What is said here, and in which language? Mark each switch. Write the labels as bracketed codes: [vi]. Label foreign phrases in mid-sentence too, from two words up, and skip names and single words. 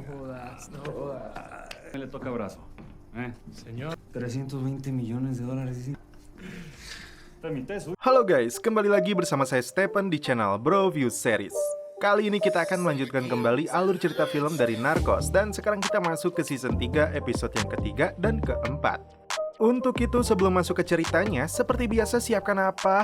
[es] jodas, no jodas. Le toca brazo. Señor. 320 millones de dólares. [id] Halo guys, kembali lagi bersama saya Stephen di channel Bro View Series. Kali ini kita akan melanjutkan kembali alur cerita film dari Narcos. Dan sekarang kita masuk ke season 3 episode yang ketiga dan keempat. Untuk itu sebelum masuk ke ceritanya, seperti biasa siapkan apa?